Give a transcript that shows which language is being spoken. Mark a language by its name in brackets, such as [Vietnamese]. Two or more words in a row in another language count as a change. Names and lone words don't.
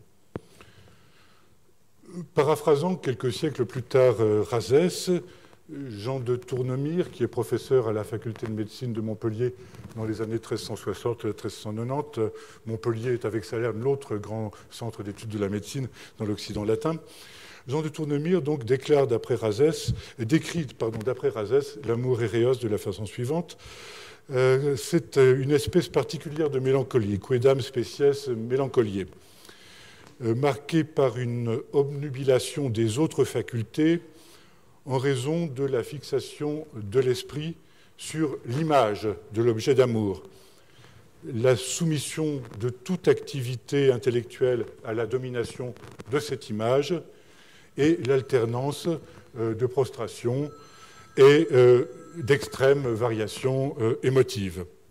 [French] Paraphrasant quelques siècles plus tard Razès, Jean de Tournemire, qui est professeur à la faculté de médecine de Montpellier dans les années 1360-1390, Montpellier est avec Salerne l'autre grand centre d'études de la médecine dans l'Occident latin. Jean de Tournemire donc décrit d'après Razès l'amour éréos de la façon suivante. C'est une espèce particulière de mélancolie, [Latin] quedam species mélancoliae, [French] marquée par une obnubilation des autres facultés en raison de la fixation de l'esprit sur l'image de l'objet d'amour, la soumission de toute activité intellectuelle à la domination de cette image et l'alternance de prostration et d'extrêmes variations émotives.